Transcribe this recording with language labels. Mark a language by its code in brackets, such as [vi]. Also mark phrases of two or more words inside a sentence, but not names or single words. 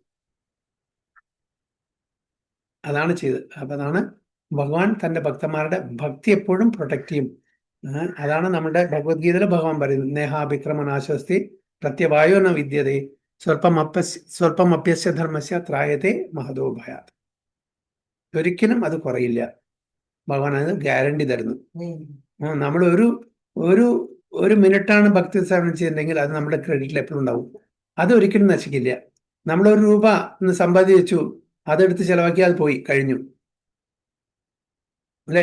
[ml] അതാണ് ചെയ്തത്. അപ്പൊ അതാണ് ഭഗവാൻ തന്റെ ഭക്തന്മാരുടെ ഭക്തി എപ്പോഴും പ്രൊട്ടക്ട് ചെയ്യും. അതാണ് നമ്മുടെ ഭഗവത്ഗീതയിലെ ഭഗവാൻ പറയുന്നത്, [sa] നേഹാഭിക്രമനാശസ്തി പ്രത്യവായോ ന വിദ്യതേ സ്വല്പമപ്യസ്യ ധർമ്മസ്യ ത്രായത്തെ മഹതോ ഭയാത്. [ml] ഒരിക്കലും അത് കുറയില്ല. ഭഗവാൻ അത് ഗ്യാരണ്ടി തരുന്നു. നമ്മൾ ഒരു മിനിറ്റാണ് ഭക്തി സേവനം ചെയ്തിട്ടുണ്ടെങ്കിൽ അത് നമ്മുടെ ക്രെഡിറ്റിൽ എപ്പോഴും ഉണ്ടാവും. അതൊരിക്കലും നശിക്കില്ല. നമ്മൾ ₹1 സമ്പാദിച്ചു, അതെടുത്ത് ചെലവാക്കി, അത് പോയി കഴിഞ്ഞു അല്ലെ?